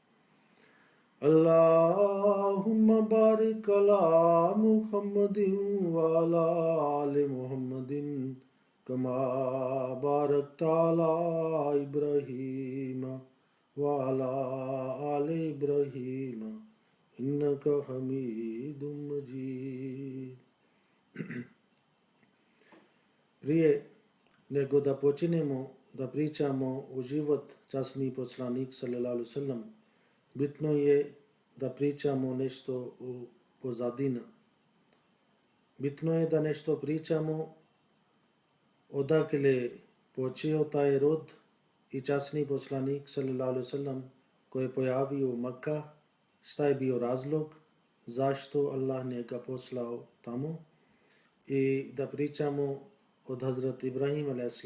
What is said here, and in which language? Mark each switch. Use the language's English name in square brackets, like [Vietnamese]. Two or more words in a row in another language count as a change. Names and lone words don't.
[Arabic] اللهم بارك على محمد وعلى آل محمد كما باركت على إبراهيم وعلى آل إبراهيم إنك حميد مجيد. [Bosnian] Prije nego da počinemo da pričamo o život časni poslanik [Arabic] صلى الله عليه وسلم, [Bosnian] bitno je da pričamo nešto o pozadina. Bitno je da nešto pričamo odakle počeo taj rod i časni poslanik [Arabic] صلى الله عليه وسلم [Bosnian] koji je pojavio u Makka, šta je bio razlog, zašto Allah njega poslao tamo, i da pričamo od Hazrat Ibrahim a.s.